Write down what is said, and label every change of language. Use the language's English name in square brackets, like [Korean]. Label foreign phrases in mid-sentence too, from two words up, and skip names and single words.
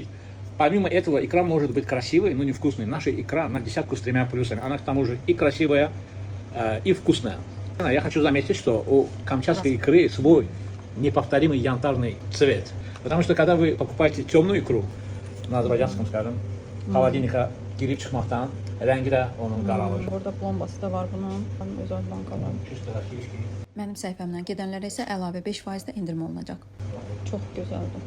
[Russian] Помимо этого, икра может быть красивой, но невкусной. Наша икра на десятку с 3 плюсами. Она к тому же и красивая, и вкусная. Я хочу заметить, что у камчатской икры свой неповторимый янтарный цвет. Потому что когда вы покупаете темную икру, на азербайджанском, скажем, холодильника [Azerbaijani] girib çıxmaqdan rəngi də onun qaralır. Burada plombası da var bunun, özəl bankalar. Mənim səhifəmdən gedənlərə isə əlavə 5% də endirim olunacaq. Çox gözəldir.